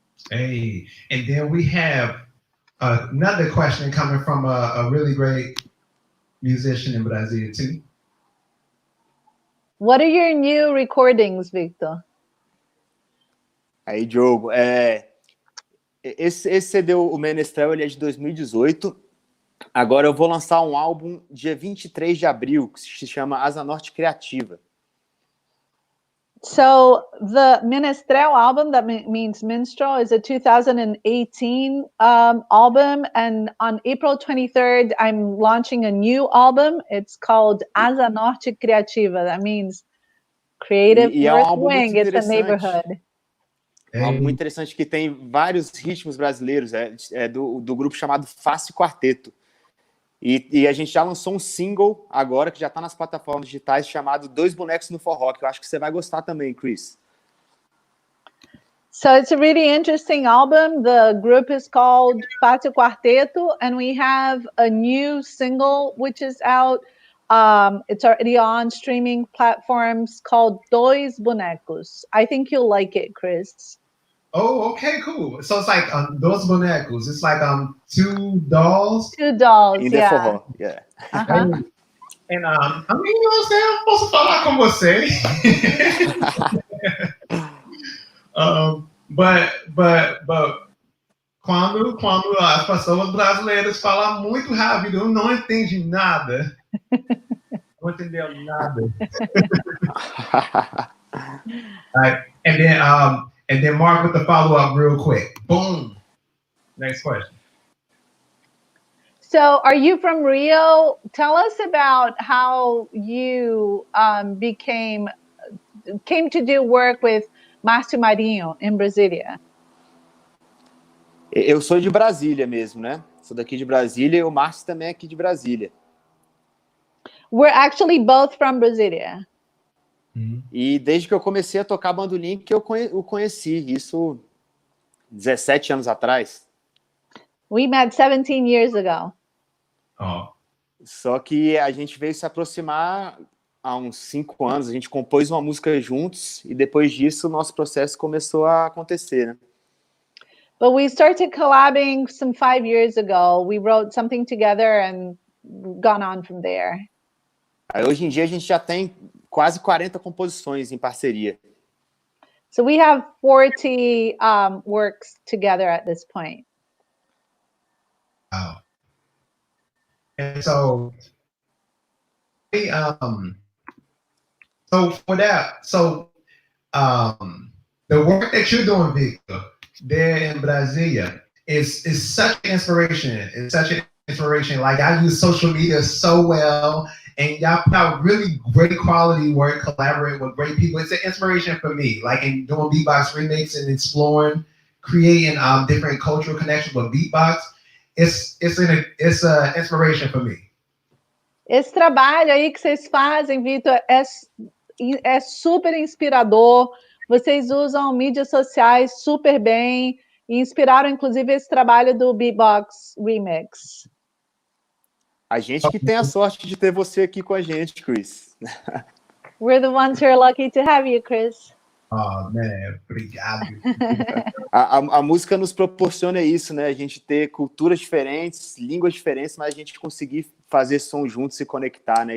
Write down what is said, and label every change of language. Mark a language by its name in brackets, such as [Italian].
[English] Hey, and then we have another question coming from a really great musician in Brazil too. What are your new recordings, Vitor? [Portuguese] Aí, Diogo, esse CD, o Menestrel, ele é de 2018. Agora eu vou lançar um álbum dia 23 de abril, que se chama Asa Norte Criativa. [English] So the Menestrel album, that means minstrel, is a 2018 album. And on April 23rd, I'm launching a new album. It's called Asa Norte Criativa. That means creative north wing. It's a neighborhood. [Portuguese] É um álbum muito interessante que tem vários ritmos brasileiros. Do grupo chamado Fácil Quarteto. E a gente já lançou um single agora, que já está nas plataformas digitais, chamado Dois Bonecos no Forró, que eu acho que você vai gostar também, Chris. [English] So it's a really interesting album. The group is called Fácil Quarteto, and we have a new single which is out. It's already on streaming platforms called Dois Bonecos. I think you'll like it, Chris. Oh, okay, cool. So it's like Dos Bonecos. It's like two dolls. Two dolls, in the forró, yeah. Uh-huh. And I mean, you know what I'm saying? [Portuguese] Eu posso falar com você. [English] But [Portuguese] quando as pessoas brasileiras falam muito rápido, eu não entendi nada. Não entendeu nada. [English] All right, and then Mark with the follow-up real quick. Boom. Next question. So are you from Rio? Tell us about how you came to do work with Márcio Marinho in Brasilia. [Portuguese] Eu sou de Brasília mesmo, né? Sou daqui de Brasília e o Márcio também é aqui de Brasília. [English] We're actually both from Brasilia. [Portuguese] E desde que eu comecei a tocar bandolim que eu o conheci, isso 17 anos atrás. [English] We met 17 years ago. Oh. [Portuguese] Só que a gente veio se aproximar há uns 5 anos, a gente compôs uma música juntos e depois disso o nosso processo começou a acontecer, né? [English] But we started collabing some 5 years ago. We wrote something together and gone on from there. [Portuguese] Aí, hoje em dia a gente já tem quase 40 composições em parceria. [English] So we have 40 works together at this point. Wow. And so, so for that, the work that you're doing, Victor, there in Brasilia is such an inspiration. It's such an inspiration. Like, I use social media so well, and y'all put out really great quality work, collaborate with great people. It's an inspiration for me, like in doing beatbox remix and exploring, creating different cultural connections with beatbox. It's an inspiration for me. [Portuguese] Esse trabalho aí que vocês fazem, Vitor, é super inspirador. Vocês usam mídias sociais super bem e inspiraram, inclusive, esse trabalho do Beatbox Remix. A gente que tem a sorte de ter você aqui com a gente, Chris. [English] We're the ones who are lucky to have you, Chris. Oh, man, [Portuguese] obrigado. A música nos proporciona isso, né? A gente ter culturas diferentes, línguas diferentes, mas a gente conseguir fazer som juntos, se conectar, né?